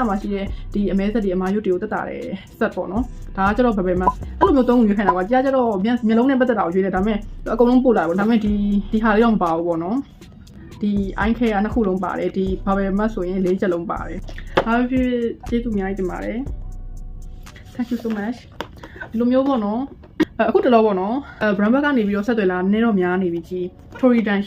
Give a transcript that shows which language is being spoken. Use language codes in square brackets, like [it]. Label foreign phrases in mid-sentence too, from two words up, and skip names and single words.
[my] မှာရှိတဲ့ဒီအမဲဆက်တွေအမာရွတ်တွေကိုတက်တာတယ် set ပေါ့နော်။ဒါကကျတော့ [en] bubble mask [my] အဲ့လိုမျိုးသုံးခုရွေးခိုင်းတာကွာ။ကြာကျတော့မျက်လုံးနဲ့ပတ်သက်တာကိုရွေးတယ်ဒါပေမဲ့အကုန်လုံးပို့လာပေါ့။ဒါပေမဲ့ဒီဟာလေးတော့မပါဘူးပေါ့နော်။ဒီ [en] eye care [my] ကနှစ်ခုလုံးပါတယ်ဒီ [en] bubble mask [my] ဆိုရင်၄ချက်လုံးပါတယ်။ဒါဖြစ်ကျေးဇူးအများကြီးတင်ပါတယ်။ [en] Thank you so much [my] ဒီလိုမျိုးပေါ့နော်အခုတလောပေါ့နော်brand ဘက်ကနေပြီးတော့ဆက်သွယ်လာနည်းတော့များနေပြီကြီး Toridan